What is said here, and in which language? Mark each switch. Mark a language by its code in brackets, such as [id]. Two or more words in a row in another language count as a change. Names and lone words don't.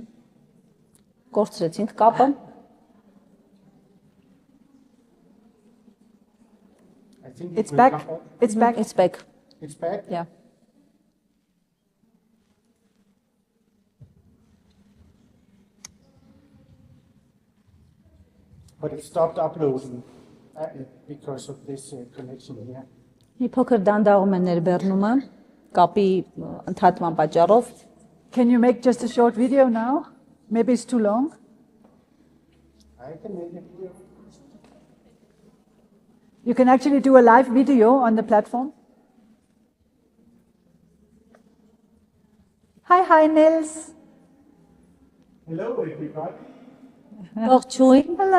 [hy] Կորցրեցինք կապը։ [en] I think It's will back. come back. It's back. It's back. It's back. Yeah. But it stopped uploading because of this connection here. [hy] Մի փոքր դանդաղում է ներբեռնումը կապի ընդհատման պատճառով։ [en] Can you make just a short video now? Maybe it's too long. I can make a video. You can actually do a live video on the platform. Hi, Nils. Hello everybody. [hy] Ողջույն։ [en] Hello.